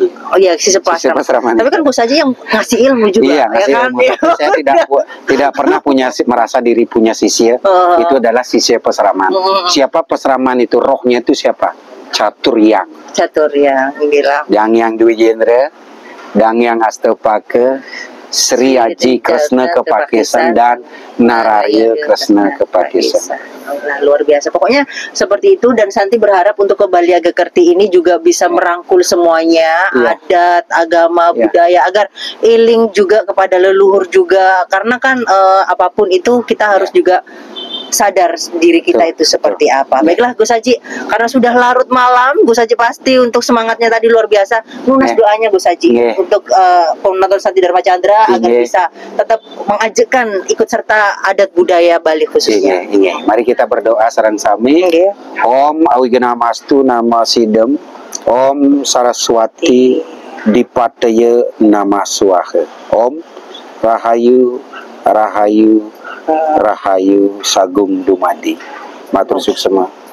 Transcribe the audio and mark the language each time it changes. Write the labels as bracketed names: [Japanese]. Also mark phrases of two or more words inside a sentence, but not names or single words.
[Indonesian] Oh iya, sisi Sisi pasraman. Pasraman. Tapi kan Gus Haji yang ngasih ilmu juga, Iya, ya ngasih kan? ilmu. Tapi saya tidak pernah merasa diri punya sisya. Itu adalah sisya Pasraman. Siapa Pasraman itu? Rohnya itu siapa? Catur yang. Catur yang bilang. Yang Dwi Jendra, yang Astapaka, Sri Aji Kresna Kepakesan, dan Nararya Kresna Kepakesan. Nah, luar biasa. Pokoknya seperti itu, dan Santi berharap untuk ke Bali Agakerti ini juga bisa merangkul semuanya, Iya. adat, agama, Iya. budaya, agar iling juga kepada leluhur juga. Karena kan apapun itu kita harus juga sadar diri kita Betul, itu seperti betul. apa. Iya. Baiklah Gus Haji, karena sudah larut malam, Gus Haji pasti untuk semangatnya tadi luar biasa. Lunas Iya. doanya Gus Haji Iya. untuk penonton Santi Dharma Chandra agar Iya. bisa tetap mengajakkan ikut serta adat budaya Bali khususnya. Iya. Mari kita berdoa [Balinese] sareng sami. [Indonesian] Iya. [Sanskrit] Om Awigena Mastu Nama Sidem, Om Saraswati Dipataya Nama Swaha, Om Rahayu Rahayu Rahayu Sagung Dumadi. [Balinese] Matur suksema.